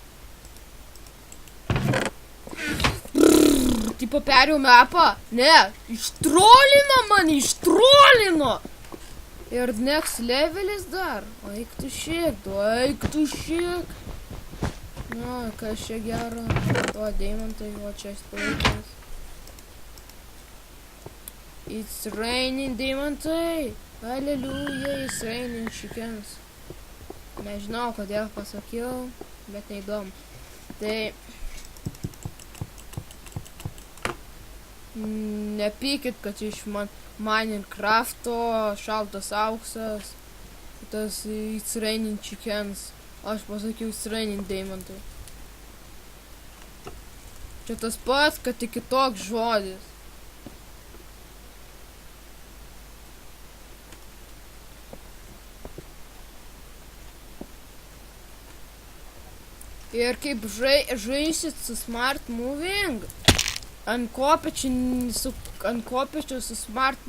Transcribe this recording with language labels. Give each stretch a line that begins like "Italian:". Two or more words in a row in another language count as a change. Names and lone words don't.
Lithuanian: Tipo perėjau mapą? Ne, ištrolino mane, ištrolino. Ir next levelis dar. Eik tu šiek. Na, kas čia gero. O, deimantai, o čia spaikas.
English: It's raining deimantai. Hallelujah, it's raining chickens.
Lithuanian: Nežinau, kodėl pasakiau, bet neįdomu. Tai... Nepykit, kad iš Minecrafto šaltas auksas. Tas
English: it's raining chickens.
Lithuanian: Aš pasakiau
English: it's raining
Lithuanian: deimantai. Čia tas pats, kad tik kitoks žodis. Ir kaip žaisit su Smart Moving, ant kopėčių su Smart